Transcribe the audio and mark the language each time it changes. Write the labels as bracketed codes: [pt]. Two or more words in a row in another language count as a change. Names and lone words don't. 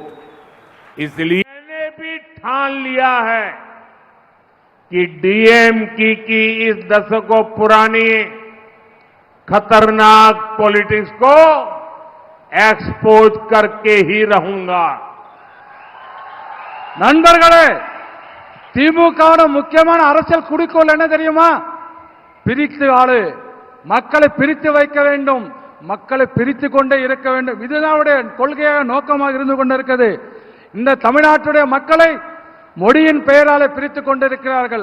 [hi] इसलिए मैंने भी ठान लिया है कि डीएमके की इस दशकों पुरानी खतरनाक पॉलिटिक्स को एक्सपोज करके ही रहूंगा। [ta] நண்பர்களே, திமுக முக்கியமான அரசியல் குறிக்கோள் என்ன தெரியுமா? பிரித்து ஆளு, மக்களை பிரித்து வைக்க வேண்டும், மக்களை பிரித்து கொண்டே இருக்க வேண்டும். இதுதான் கொள்கையாக நோக்கமாக இருந்து கொண்டிருக்கிறது. இந்த தமிழ்நாட்டுடைய மக்களை மொழியின் பெயராலே பிரித்துக் கொண்டிருக்கிறார்கள்.